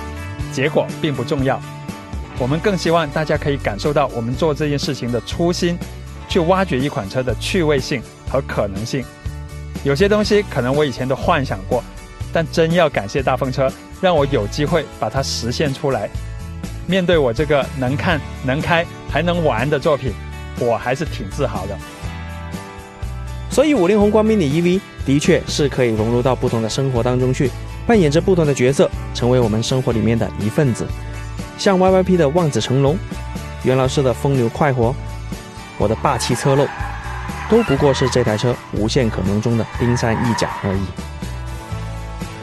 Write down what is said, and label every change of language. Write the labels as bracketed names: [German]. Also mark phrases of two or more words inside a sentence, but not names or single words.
[Chinese] 結果並不重要，我們更希望大家可以感受到我們做這件事情的初心，去挖掘一款車的趣味性和可能性。有些東西可能我以前都幻想過，但真要感謝大風車，讓我有機會把它實現出來。面對我這個能看、能開還能玩的作品，我還是挺自豪的。所以50宏光 mini EV 的確是可以融入到不同的生活當中去，扮演着不同的角色，成為我們生活裡面的一份子。像 YYP 的望子成龍，袁老師的風流快活，我的霸氣側漏，都不過是這台車無限可能中的冰山一角而已。